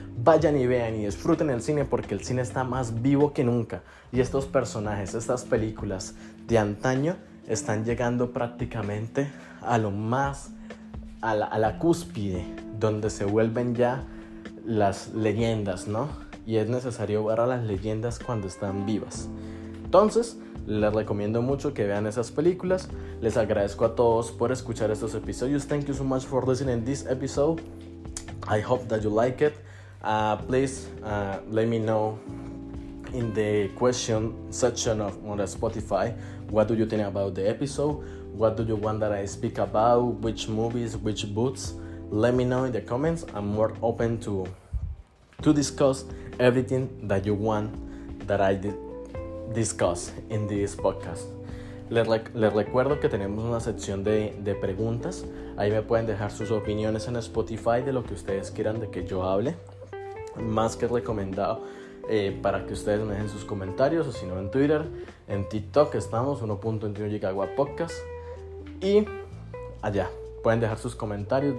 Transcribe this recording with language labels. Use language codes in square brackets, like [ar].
[es] Vayan y vean y disfruten el cine, porque el cine está más vivo que nunca y estos personajes, estas películas de antaño están llegando prácticamente a lo más, a la cúspide, donde se vuelven ya las leyendas, ¿no? Y es necesario ver a las leyendas cuando están vivas. Entonces, les recomiendo mucho que vean esas películas. Les agradezco a todos por escuchar estos episodios. [en] Thank you so much for listening to this episode. I hope that you like it. Please let me know in the question section on Spotify, what do you think about the episode? What do you want that I speak about? Which movies, which books? Let me know in the comments. I'm more open to discuss everything that you want that I discuss in this podcast. [es] Les recuerdo que tenemos una sección de preguntas. Ahí me pueden dejar sus opiniones en Spotify de lo que ustedes quieran de que yo hable. Más que recomendado para que ustedes me dejen sus comentarios, o si no en Twitter, en TikTok estamos 1.21 Gigawatt Podcast, y allá pueden dejar sus comentarios.